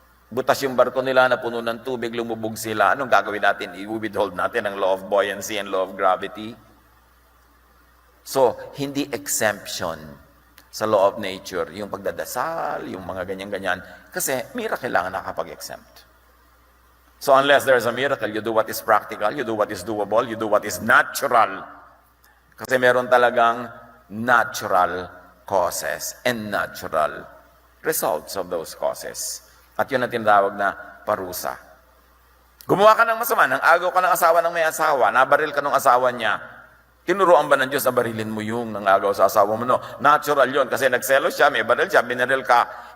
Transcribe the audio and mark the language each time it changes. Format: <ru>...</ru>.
<tl>Butas yung barko nila na puno ng tubig, lumubog sila. Anong gagawin natin? I-withhold natin ang</tl> <en>law of buoyancy and law of gravity. So, hindi exemption sa law of nature,</en> <tl>yung pagdadasal, yung mga ganyan-ganyan. Kasi miracle lang nakapag-exempt.</tl> <en>So unless there's a miracle, you do what is practical, you do what is doable, you do what is natural.</en> <tl>Kasi meron talagang</tl> <en>natural causes and natural results of those causes.</en> <tl>At yun ang tinatawag na parusa. Gumawa ka ng masama, nang agaw ka ng asawa ng may asawa, nabaril ka ng asawa niya, tinuruan ba ng Diyos na barilin mo yung nangagaw sa asawa mo?</tl> <en>No,</en> <tl>natural yon. Kasi nagselos siya, may baril siya, binaril ka.</tl>